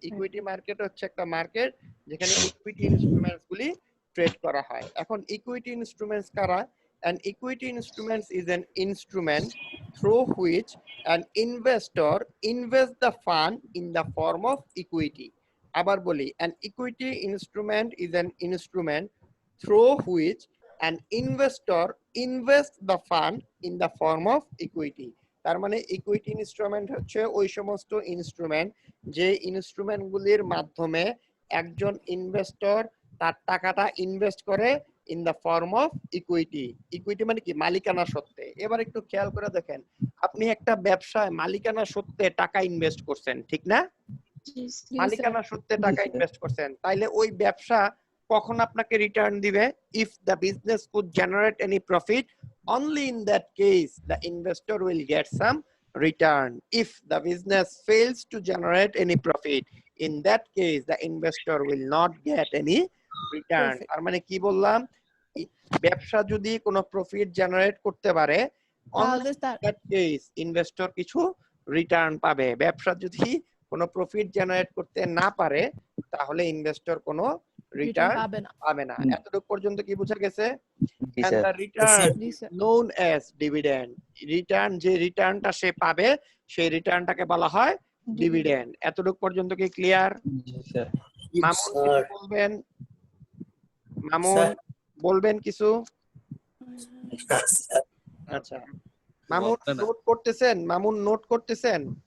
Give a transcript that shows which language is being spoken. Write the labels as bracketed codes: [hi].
[bn] Equity market হচ্ছে একটা market যেখানে ইকুইটি ইনস্ট্রুমেন্টস গুলি ট্রেড করা হয়। এখন ইকুইটি ইনস্ট্রুমেন্টস কারা? [en] An equity instrument is an instrument through which an investor invests the fund in the form of equity. [bn] আবার বলি, [en] an equity instrument is an instrument through which an investor invests the fund in the form of equity. [bn] তার মানে equity instrument হচ্ছে ওই সমস্ত instrument যে instrument গুলির মাধ্যমে একজন ইনভেস্টর তার টাকাটা ইনভেস্ট করে [en] In the form of equity. [bn] Equity মানে কি? মালিকানা সত্ত্বে। এবার একটু খেয়াল করে দেখেন, আপনি একটা ব্যবসায় মালিকানা সত্ত্বে টাকা ইনভেস্ট করছেন, ঠিক না? মালিকানা সত্ত্বে টাকা ইনভেস্ট করছেন, তাইলে ওই ব্যবসা কখন আপনাকে রিটার্ন দিবে? [en] If the business could generate any profit, only in that case the investor will get some return. If the business fails to generate any profit, in that case the investor will not get any return. [bn] আর মানে কি বললাম? ব্যবসা যদি কোনো profit generate করতে পারে, [en] only in that case [bn] investor কিছু return পাবে। ব্যবসা যদি কোনো প্রফিট জেনারেট করতে না পারে তাহলে ইনভেস্টর কোনো রিটার্ন পাবে না। এতটুকু পর্যন্ত কি বোঝা গেছে? [en] And the return known as dividend. [bn] Return, যে রিটার্নটা সে পাবে সেই রিটার্নটাকে বলা হয় ডিভিডেন্ড। এতটুকু পর্যন্ত কি ক্লিয়ার? মামুন কিছু বলবেন? মামুন বলবেন কিছু? আচ্ছা, মামুন নোট করতেছেন? মামুন নোট করতেছেন?